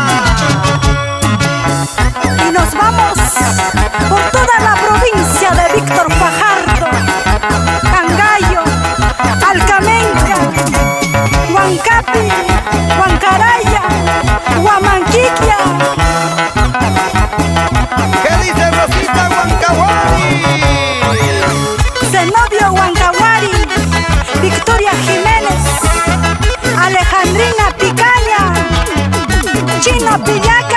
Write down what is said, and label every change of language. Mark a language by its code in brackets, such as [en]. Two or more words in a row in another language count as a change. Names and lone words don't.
[es] Y nos vamos por toda la provincia de Víctor Fajardo, Cangallo, Alcamenca, Huancapi, Huancaraya, Huamanquiquia. ¿Qué dice Rosita Huancahuari? Zenobio Huancahuari, Victoria Jiménez, Alejandrina Picaña, Chino Pillares.